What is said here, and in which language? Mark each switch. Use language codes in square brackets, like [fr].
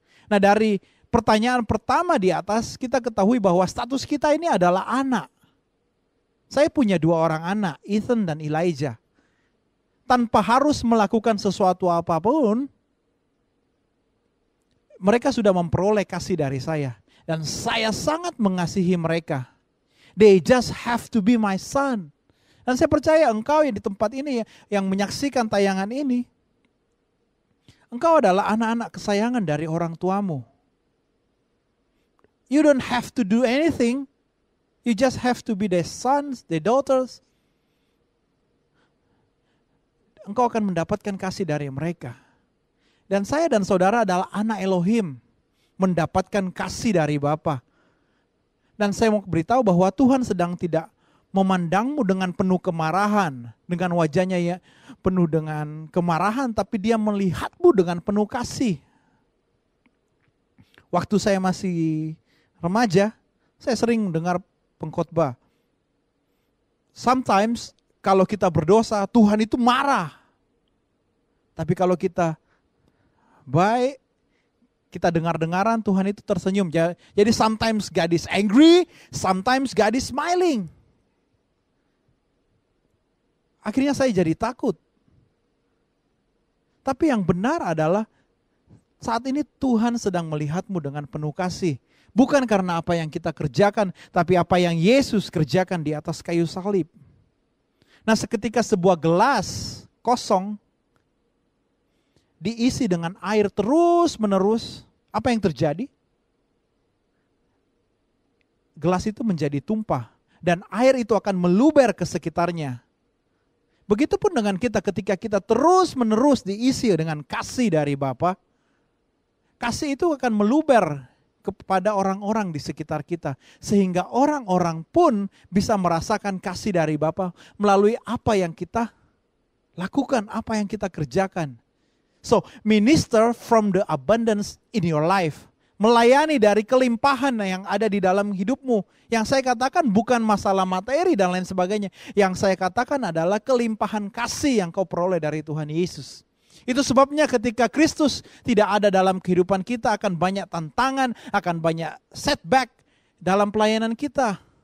[id] Nah, dari pertanyaan pertama di atas, kita ketahui bahwa status kita ini adalah anak. Saya punya 2 orang anak, Ethan dan Elijah. Tanpa harus melakukan sesuatu apapun, mereka sudah memperoleh kasih dari saya. Dan saya sangat mengasihi mereka. [en] They just have to be my son. [id] Dan saya percaya engkau yang di tempat ini, yang menyaksikan tayangan ini, engkau adalah anak-anak kesayangan dari orang tuamu. [en] You don't have to do anything. You just have to be their sons, their daughters. [id] Engkau akan mendapatkan kasih dari mereka. Dan saya dan saudara adalah anak Elohim, mendapatkan kasih dari Bapa. Dan saya mau beritahu bahwa Tuhan sedang tidak memandangmu dengan penuh kemarahan, dengan wajahnya ya penuh dengan kemarahan, tapi Dia melihatmu dengan penuh kasih. Waktu saya masih remaja, saya sering dengar pengkhotbah. Sometimes kalau kita berdosa, Tuhan itu marah. Tapi kalau kita baik, kita dengar-dengaran, Tuhan itu tersenyum. Jadi [en] sometimes God is angry, sometimes God is smiling. [id] Akhirnya saya jadi takut. Tapi yang benar adalah saat ini Tuhan sedang melihatmu dengan penuh kasih. Bukan karena apa yang kita kerjakan, tapi apa yang Yesus kerjakan di atas kayu salib. Nah, seketika sebuah gelas kosong diisi dengan air terus-menerus, apa yang terjadi? Gelas itu menjadi tumpah dan air itu akan meluber ke sekitarnya. Begitupun dengan kita ketika kita terus-menerus diisi dengan kasih dari Bapa, kasih itu akan meluber kepada orang-orang di sekitar kita. Sehingga orang-orang pun bisa merasakan kasih dari Bapa melalui apa yang kita lakukan, apa yang kita kerjakan. [en] So, minister from the abundance in your life. [id] Melayani dari kelimpahan yang ada di dalam hidupmu. Yang saya katakan bukan masalah materi dan lain sebagainya. Yang saya katakan adalah kelimpahan kasih yang kau peroleh dari Tuhan Yesus. Itu sebabnya ketika Kristus tidak ada dalam kehidupan kita, akan banyak tantangan, akan banyak setback dalam pelayanan kita.